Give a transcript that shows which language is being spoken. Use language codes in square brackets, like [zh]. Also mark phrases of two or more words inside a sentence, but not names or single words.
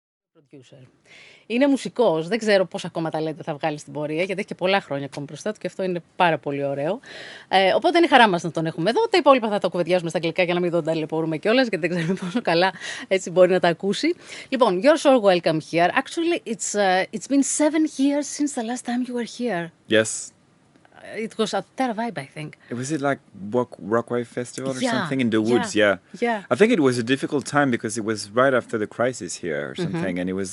[el] Producer. Είναι μουσικός, δεν ξέρω πόσα ακόμα ταλέντα θα βγάλει στην πορεία, γιατί έχει και πολλά χρόνια ακόμα μπροστά του και αυτό είναι πάρα πολύ ωραίο. Οπότε είναι χαρά μας να τον έχουμε εδώ. Τα υπόλοιπα θα τα κουβεντιάσουμε στα αγγλικά για να μην τον ταλαιπωρούμε κιόλας, γιατί δεν ξέρουμε πόσο καλά έτσι μπορεί να τα ακούσει. Λοιπόν, [en] you're so welcome here. Actually, it's been 7 years since the last time you were here. Yes. It was at Terra Vibe, I think. Was it like Rockwave Festival or Yeah, something in the woods? Yeah. Yeah. I think it was a difficult time because it was right after the crisis here or something, and it was.